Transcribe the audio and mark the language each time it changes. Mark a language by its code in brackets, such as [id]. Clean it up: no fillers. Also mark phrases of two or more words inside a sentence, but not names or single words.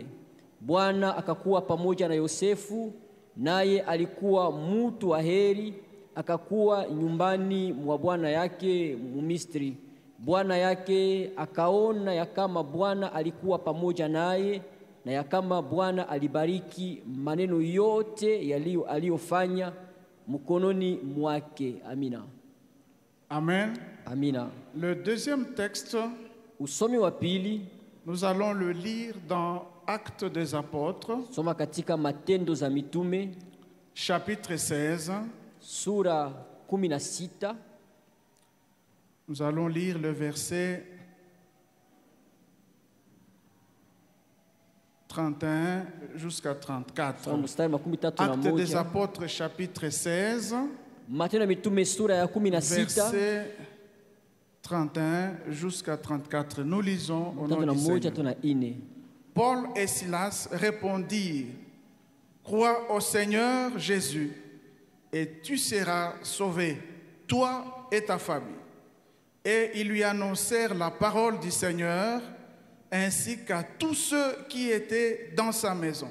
[sw] Bwana akakuwa pamoja na Yosefu, naye alikuwa mtu wa heri, akakuwa nyumbani mwa bwana yake Mumisri. Bwana yake akaona ya kama Bwana alikuwa pamoja naye, na ya kama Bwana alibariki maneno yote aliyofanya mkononi mwake. Amina. Amen. Amina. [fr] Le deuxième texte, [sw] Usomi wa pili, [fr] nous allons le lire dans Actes des Apôtres, [sw] soma katika Matendo za Mitume, [fr] chapitre 16. [sw] sura 16. [fr] Nous allons lire le verset 31 jusqu'à 34. [sw] Mstari wa 33 na [fr] Actes des [sw] moja. [fr] Apôtres, chapitre 16, [sw] Matendo ya Mitume sura ya 16 [fr] verset 31 jusqu'à 34. Nous lisons au nom [sw] tatu na [fr] du [sw] moja [fr] Seigneur. [sw] tuna ine. [fr] Paul et Silas répondirent: Crois au Seigneur Jésus, et tu seras sauvé, toi et ta famille. Et ils lui annoncèrent la parole du Seigneur, ainsi qu'à tous ceux qui étaient dans sa maison.